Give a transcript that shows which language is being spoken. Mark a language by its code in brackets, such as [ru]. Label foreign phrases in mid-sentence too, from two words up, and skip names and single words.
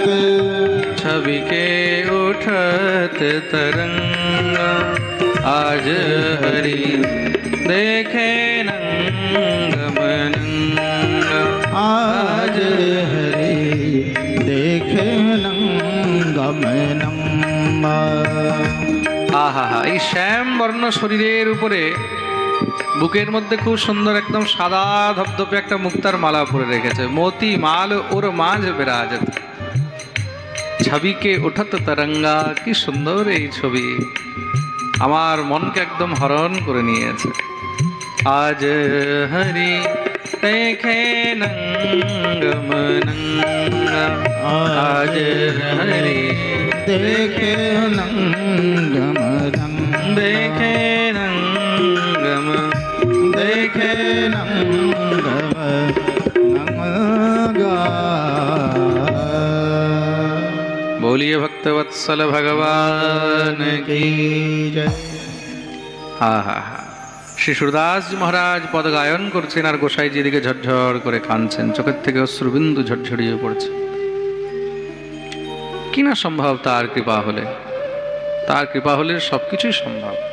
[hi] छवि के उठत तरंगा, आज हरि देखे नंगम नंगा, आज हरि देखे नंगम नंगा। [bn] আহা হা, এই শ্যাম বর্ণ শরীরের উপরে বুকের মধ্যে খুব সুন্দর একদম সাদা ধবধবে একটা মুক্তার মালা পরে রেখেছে। [hi] मोती माल उर मांझ बिराजत, छवि के उठत तरंगा, [bn] কি সুন্দর এই ছবি, আমার মনকে একদম হরণ করে নিয়েছে। [hi] आज हरि देखे नंगम नंगा, आज हरि देखे नंगम रंग, देखे नंगम, देखे नंगम नंगा। बोलिए भक्तवत्सल भगवान की। की जय। হা হা হা। [bn] শ্রী সুরদাস মহারাজ পদ গায়ন করছেন আর গোসাইজি দিকে ঝরঝর করে কাঁদছেন, চোখের থেকে অশ্রুবিন্দু ঝরঝরিয়ে পড়ছে। কি না সম্ভব তার কৃপা হলে, তার কৃপা হলে সবকিছুই সম্ভব।